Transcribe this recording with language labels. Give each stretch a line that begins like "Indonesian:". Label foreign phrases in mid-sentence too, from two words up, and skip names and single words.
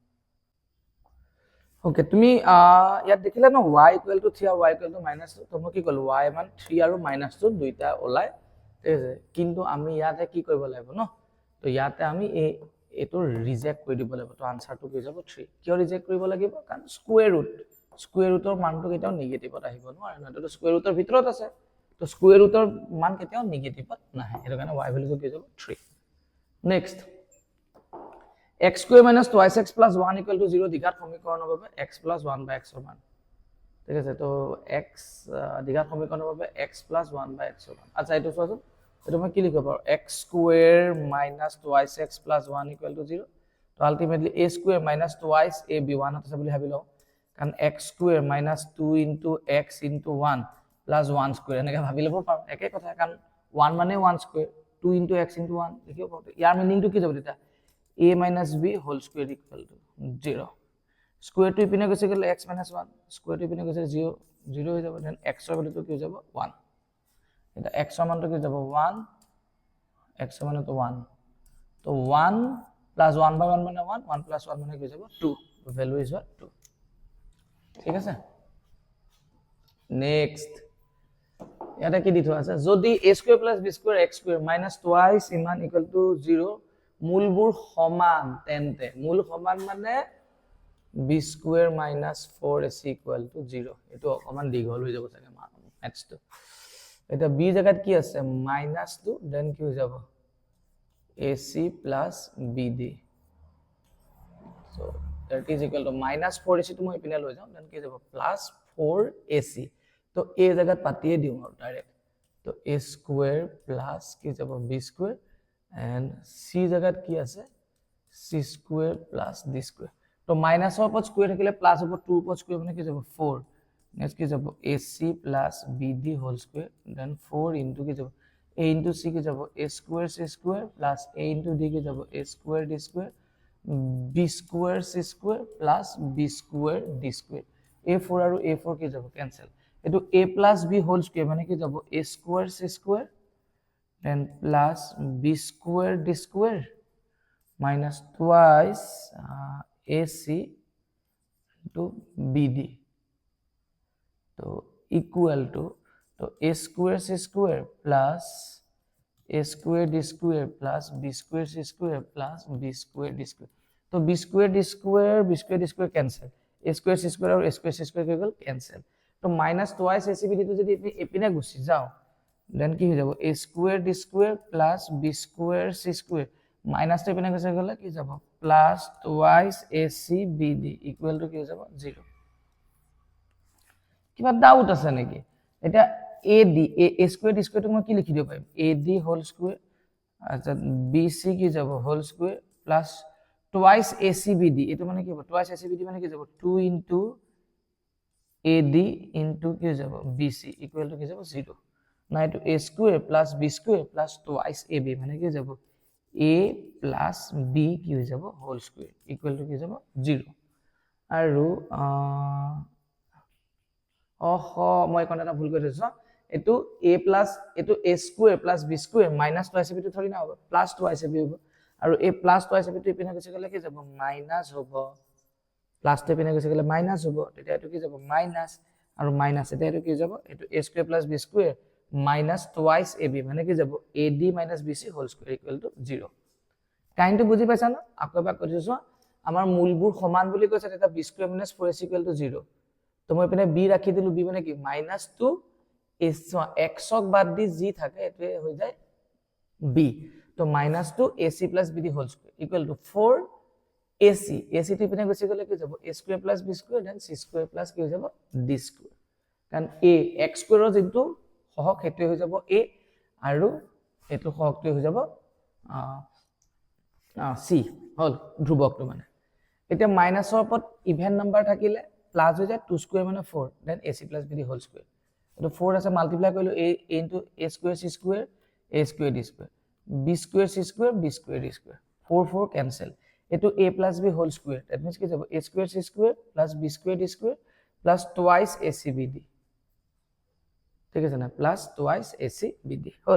Assamese: ওকে তুমি ইয়াত দেখিলা ন y = 3 আৰু y = -2 তো মই কি কলো y মান 3 আৰু -2 দুইটা ওলাই ঠিক আছে কিন্তু আমি ইয়াতে কি কৰিব লাগিব ন তো ইয়াতে আমি এটো ৰিজেক্ট কৰি দিব লাগিব তো আনসাৰটো কি যাব 3 কিয় ৰিজেক্ট কৰিব লাগিব কাৰণ
English: square rootৰ
Assamese: মানটো কেতিয়াও নেগেটিভত আহিব নোৱাৰে ন তো
English: square rootৰ
Assamese: ভিতৰত আছে তো
English: square rootৰ
Assamese: মান কেতিয়াও নেগেটিভত নাহে এটো কাৰণে y ভ্যালুটো কি যাব 3 নেক্সট
English: x square minus 2x plus 1 equal to 0
Assamese: দিঘাত সমীকৰণৰ বাবে
English: x plus 1 by x
Assamese: ৰ মান ঠিক আছে তো x দিঘাত সমীকৰণৰ বাবে
English: x plus 1 by x
Assamese: ৰ মান আচ্ছা এইটো চোৱাচোন এটো মই কি লিখিব পাৰো
English: x square minus 2x plus 1 equal to 0
Assamese: তো আলটিমেটলি
English: a square minus 2x ab 1
Assamese: আছে বুলি ভাবি লও কাৰণ
English: x square minus 2 into x into 1 plus 1 square
Assamese: এনেকৈ ভাবি ল'ব পাৰো একে কথা কাৰণ 1 মানে
English: 1 square 2 into x into 1
Assamese: লিখিব পাৰো ইয়াৰ মিনিংটো কি যাব তেতিয়া
English: a minus b whole square equal to 0 square to
Assamese: ইপিনে গৈছে গলে
English: x minus 1 square to
Assamese: ইপিনে গৈছে 0 0 হৈ যাব দেন x ৰ ভ্যালুটো কি হৈ যাব 1 এটা x ৰ মানটো কি যাব 1 x ৰ মানটো 1 তো
English: 1 plus 1 by 1
Assamese: মানে 1
English: 1 plus 1
Assamese: মানে কি যাব 2
English: value is 2
Assamese: ঠিক আছে নেক্সট ইয়াতে কি দি থোৱা আছে যদি
English: a square plus b square x square minus twice
Assamese: ইমান
English: equal to 0
Assamese: মূলবোৰ সমান তেন্তে মূল সমান মানে
English: b square minus 4ac equal to 0
Assamese: এটো অকমান দীঘল হৈ যাব চাগে ম্যাথটো এটা b জায়গাত কি আছে -2 দেন কি হৈ যাব
English: ac plus bd so that is equal to -4ac
Assamese: তো মই ইপিনে লৈ যাম দেন কি যাব +4ac তো a জায়গাত পাতিয়ে দিও আৰু ডাইৰেক্ট তো
English: a square plus
Assamese: কি যাব
English: b square and c
Assamese: জায়গাত কি আছে
English: c square plus d square
Assamese: তো মাইনাসৰ ওপৰত স্কয়াৰ থাকিলে প্লাস হ'ব 2 ওপৰত স্কয়াৰ মানে কি যাব 4 নেক্সট কি যাব
English: ac plus bd whole square then 4 into
Assamese: কি যাব
English: a into c
Assamese: কি যাব
English: a square c square plus a into d
Assamese: কি যাব
English: a square d square b square c square plus b square d square a4 আৰু a4
Assamese: কি যাব ক্যান্সেল এটো
English: a plus b whole square
Assamese: মানে কি যাব
English: a square c square then plus b square d square minus twice ac into bd so equal to a square c square plus a square d square plus b square c square plus b square d square so b square d square cancel a square c square और a square c square
Assamese: কি গল
English: cancel তো minus twice ac bd
Assamese: তো যদি এপিনে গুছি যাও দেন কি হৈ যাব
English: a square d square plus b square c square minus to
Assamese: এপিনে গৈছে গলে কি যাব
English: plus twice ac bd equal to
Assamese: কি হৈ যাব
English: 0
Assamese: কিবা ডাউট আছে নেকি এটা
English: ad a square d square
Assamese: তো মই কি লিখি দিব পাৰিম
English: ad whole square
Assamese: আচ্ছা bc কি যাব
English: whole square plus twice ac bd
Assamese: এটো মানে কি হ'ব
English: twice ac bd
Assamese: মানে কি যাব
English: 2 into ad into
Assamese: কি হৈ যাব bc
English: equal to
Assamese: কি যাব 0 না এটো
English: a square plus b square plus twice ab
Assamese: মানে কি যাব
English: a plus b
Assamese: কি হৈ যাব
English: whole square equal to
Assamese: কি যাব 0 আৰু মই কোন এটা ভুল কৰি দিছো এটো
English: a plus
Assamese: এটো
English: a square plus b square minus twice ab
Assamese: তো ধৰি না হ'ব
English: plus twice ab
Assamese: হ'ব আৰু
English: a plus twice ab
Assamese: তো ইপিনে গৈছে গলে কি যাব মাইনাস হ'ব প্লাস তে ইপিনে গৈছে গলে মাইনাস হ'ব তেতিয়া এটো কি যাব মাইনাস আৰু মাইনাস এটা এটো কি যাব এটো
English: a square plus b square minus twice ab
Assamese: মানে কি যাব
English: ad minus bc whole square equal to 0
Assamese: কাইন্ডটো বুজি পাইছা না আকৌ এবাৰ কৰিছো আমাৰ মূলবোৰ সমান বুলি কৈছে এটা
English: b square minus 4ac equal to 0
Assamese: তো মই পিনে b ৰাখি দিলো b মানে কি -2 x ক বাদ দি যি থাকে এটো হৈ যায় b তো
English: -2 ac plus bd whole square equal to 4 ac ac
Assamese: টো পিনে গৈছে গলে কি যাব
English: a square plus b square then c square plus
Assamese: কি হৈ যাব
English: d square
Assamese: কাৰণ
English: a x square
Assamese: ৰ যেটো সহগ হেতু হৈ যাব a আৰু এটো সহগটো হৈ যাব c হল ধ্ৰুবকটো মানে এতিয়া মাইনাসৰ ওপৰত
English: even number
Assamese: থাকিলে প্লাস হৈ যায় 2 স্কয়াৰ মানে 4 দেন
English: ac plus bd whole square
Assamese: এটো 4 আছে মাল্টিপ্লাই কৰিলো
English: a into a square c square a square d square b square c square b square d square 4 4 cancel
Assamese: এটো
English: a plus b whole square that means
Assamese: কি যাব
English: a square c square plus b square d square plus twice ac bd
Assamese: ঠিক আছে না প্লাস
English: twice ac bd